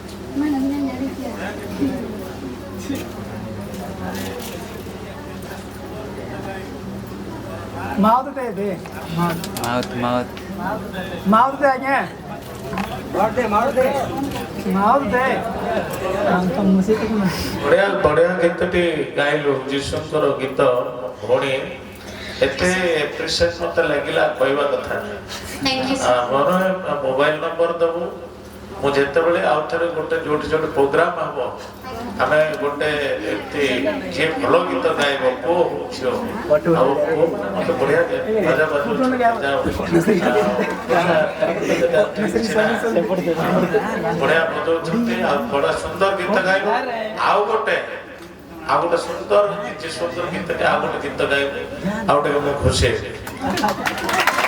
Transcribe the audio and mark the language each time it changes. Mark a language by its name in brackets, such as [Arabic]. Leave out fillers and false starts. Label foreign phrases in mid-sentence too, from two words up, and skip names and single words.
[Indonesian] Mau tuh deh, mau. Maut. Mau tuh aja. Mau tuh deh. Nonton musik itu mah. [Odia] ବଢିଆ ବଢିଆ ଗୀତଟି ଗାଇଲୁ ଯୀଶୁଙ୍କର ଗୀତ ଭଉଣୀ ଏତେ ଏପ୍ରିସିଏଟ୍ ମତେ ଲାଗିଲା କହିବା କଥା [English] Thank you, sir. [Odia] ମୋର [English] mobile number [Odia] ଦବୁ ମୁଁ ଯେତେବେଳେ ଆଉ ଥରେ ଗୋଟେ ଯୋଉଠି ପ୍ରୋଗ୍ରାମ ହବ ଆମେ ଗୋଟେ ଏମିତି ଯିଏ ଭଲ ଗୀତ ଗାଇବ ପୁଅ ହଉ ଝିଅ ଆଉ ପୁଅ ମତେ ବଢିଆ ବାଜା ବଢିଆ ବଜଉଛନ୍ତି ଆଉ ବଢିଆ ସୁନ୍ଦର ଗୀତ ଗାଇବ ଆଉ ଗୋଟେ ସୁନ୍ଦର ଗୀତଟେ ଆଉ ଗୋଟେ ଗୀତ ଗାଇବ ଆଉ ଟିକେ ମୁଁ ଖୁସି ହେବି